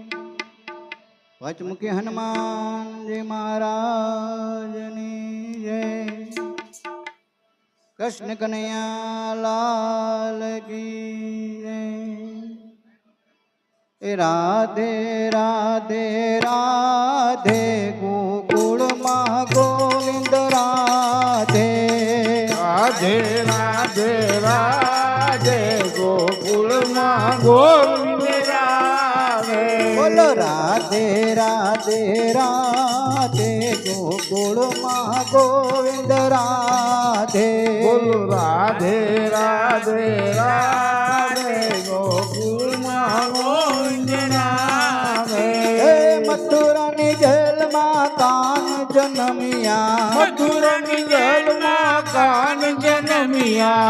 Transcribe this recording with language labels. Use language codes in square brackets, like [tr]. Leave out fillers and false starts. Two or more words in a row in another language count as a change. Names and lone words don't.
[gu] પચમુખી હનુમાન જી મહારાજ ની જય। [hi] कृष्ण कन्हैया लाल की जय। [gu] રાધે રાધે રાધે ગોકુલ માં ગોવિંદ રાધે રાધે રાધે રાધે ગોકુળમાં ગોવિંદ રાધે. બોલો રાધે રાધે રાધે ગોકુલ માં ગોવિંદ રાધે। બોલો રાધે રાધે રાધે ગોકુળમાં ગોવિંદ રાધે. હે મથુરા ની જેલમાં કાન જન્મ્યા। મથુરાની જેલમાં કાન જન્મ્યા.